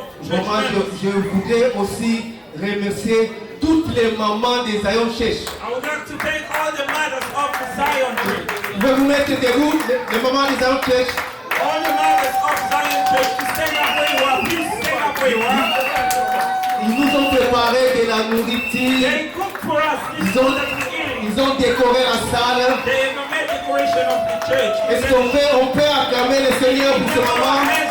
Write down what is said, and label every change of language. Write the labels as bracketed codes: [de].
[fr] Je voudrais aussi remercier toutes les mamans des Zion Church. [en] I would like to thank all the mothers of the Zion Church. [fr] Je vais vous mettre debout, les mamans des Zion Church. [en] All the mothers of Zion Church, to stand up where you are. Please stand up where you are. [fr] Ils nous ont préparé de la nourriture. [en] They cook for us this food that we're eating. [fr] Ils ont décoré la salle. [en] They have made decoration of the church. [fr] Est-ce qu'on peut acclamer le Seigneur pour ces mamans?